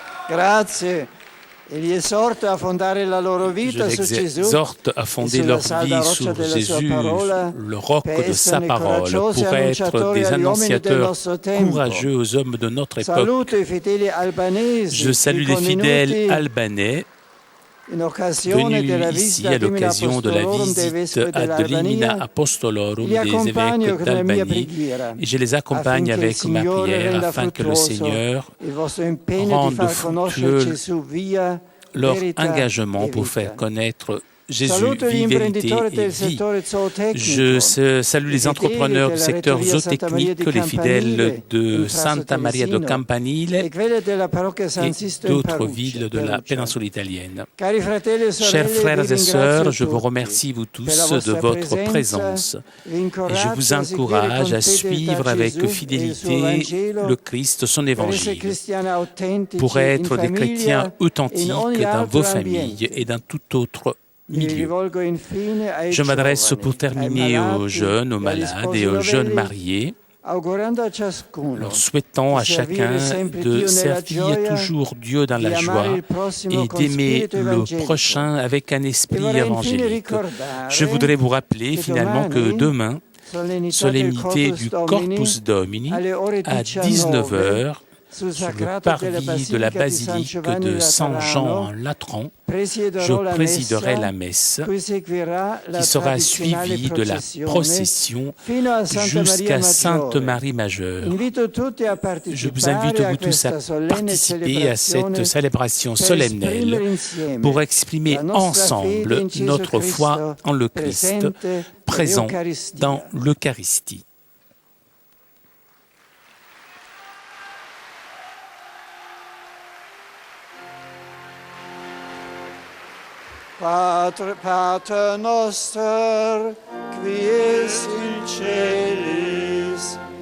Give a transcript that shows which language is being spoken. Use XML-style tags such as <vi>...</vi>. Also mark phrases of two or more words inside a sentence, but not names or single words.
<it>Grazie. E li esorto a fondare la loro</it> <fr>Je</fr> <it>vita su</it> <fr>les Gesù, exhorte à fonder leur vie sur Jésus, le roc de sa parole, pour être des annonciateurs courageux aux hommes de notre époque.</fr> <it>Saluto i fedeli albanesi</it> <fr>Je salue les fidèles albanais</fr> <it>in occasione della</it> <fr>venus ici</fr> <it>visita</it> <fr>à l'occasion de la</fr> <la>Apostolorum dei</la> <fr>visite</fr> <it>vescovi</it> <la>ad Limina</la> <it>dell'Albania. Apostolorum Li</it> <fr>des</fr> <it>accompagno</it> <fr>évêques</fr> <it>con la mia</it> <fr>d'Albanie</fr> <it>preghiera,</it> <fr>et je les accompagne</fr> <it>affinché il</it> <fr>avec ma</fr> <it>Signore</it> <fr>prière</fr> <it>renda</it> <fr>afin que le</fr> <it>fruttuoso</it> <fr>Seigneur</fr> <it>il vostro impegno</it> <fr>rende</fr> <it>di far conoscere</it> <fr>fructueux</fr> <it>Gesù via</it> <fr>leur</fr> <it>verità</it> <fr>engagement</fr> <it>e</it> <fr>pour</fr> <it>vita.</it> <fr>faire connaître Jésus,</fr> <it>Saluto gli</it> <fr>vie, vérité</fr> <it>imprenditori</it> <fr>et</fr> <it>del</it> <fr>vie.</fr> <it>settore zootecnico.</it> <fr>Je salue les entrepreneurs du secteur zootechnique, les fidèles de Santa Maria de</fr> <it>e Campanile quelle della parrocchia San</it> <fr>et</fr> <it>Sisto in</it> <fr>d'autres Perugia. villes de la péninsule italienne.</fr> <it>Cari fratelli e sorelle,</it> <fr>Chers frères</fr> <it>vi</it> <fr>et sœurs,</fr> <it>ringrazio</it> <fr>je vous</fr> <it>tutti</it> <fr>remercie vous</fr> <it>per la</it> <fr>tous</fr> <it>vostra</it> <fr>de votre présence</fr> <it>vi</it> <fr>et je</fr> <it>incoraggio</it> <fr>vous</fr> <it>a seguire</it> <fr>encourage</fr> <it>con</it> <fr>à suivre</fr> <it>fedeltà</it> <fr>avec</fr> <it>Gesù e il suo</it> <fr>fidélité</fr> <it>Vangelo</it> <fr>le Christ, son</fr> <it>per essere</it> <fr>évangile,</fr> <it>cristiani autentici</it> <fr>pour être</fr> <it>in</it> <fr>des</fr> <it>famiglia</it> <fr>chrétiens</fr> <it>e in</it> <fr>authentiques</fr> <it>ogni</it> <fr>dans</fr> <it>altro</it> <fr>vos familles</fr> <it>ambiente.</it> <fr>et dans tout autre</fr> <it>Mi</it> <fr>milieu.</fr> <it>rivolgo infine ai</it> <fr>Je m'adresse</fr> <it>giovani,</it> <fr>pour terminer</fr> <it>ai</it> <fr>aux</fr> <it>malati,</it> <fr>jeunes, aux</fr> <it>agli</it> <fr>malades</fr> <it>sposi</it> <fr>et aux jeunes</fr> <it>novelli,</it> <fr>mariés,</fr> <it>augurando a ciascuno</it> <fr>leur souhaitant à</fr> <it>di servire</it> <fr>chacun</fr> <it>sempre</it> <fr>de</fr> <it>Dio nella</it> <fr>servir</fr> <it>gioia,</it> <fr>toujours Dieu dans</fr> <it>di</it> <fr>la</fr> <it>amare</it> <fr>joie</fr> <it>il prossimo</it> <fr>et</fr> <it>con</it> <fr>d'aimer</fr> <it>spirito</it> <fr>le</fr> <it>evangelico.</it> <fr>prochain avec un</fr> <it>E</it> <fr>esprit</fr> <it>vorrei infine</it> <fr>évangélique.</fr> <it>ricordare</it> <fr>Je voudrais vous rappeler</fr> <it>che</it> <fr>finalement que demain, solenneté du</fr> <la>Corpus Domini,</la> <it>alle ore</it> <fr>à 19 19h,</fr> <it>sul</it> <fr>sur le</fr> <it>sacrato della</it> <fr>parvis de la</fr> <it>Basilica di San</it> <fr>basilique</fr> <it>Giovanni</it> <fr>de Saint-Jean en</fr> <it>Laterano,</it> <fr>Latran,</fr> <it>presiederò</it> <fr>je</fr> <it>la</it> <fr>présiderai</fr> <it>messa,</it> <fr>la messe</fr> <it>cui seguirà la</it> <fr>qui sera</fr> <it>tradizionale</it> <fr>suivie de la procession</fr> <it>fino a Santa</it> <fr>jusqu'à Maria Sainte Maggiore. Marie Majeure.</fr> <it>Invito tutti a</it> <fr>Je vous invite</fr> <it>partecipare a</it> <fr>vous tous à</fr> <it>questa solenne</it> <fr>participer à cette célébration</fr> <it>per</it> <fr>solennelle</fr> <it>esprimere insieme</it> <fr>pour exprimer</fr> <it>la nostra fede</it> <fr>ensemble</fr> <it>in Gesù</it> <fr>notre foi Cristo, en le Christ,</fr> <it>presente</it> <fr>présent</fr> <it>nell'Eucaristia.</it> <fr>dans l'Eucharistie.</fr> <la>Pater noster, qui es in celis,</la>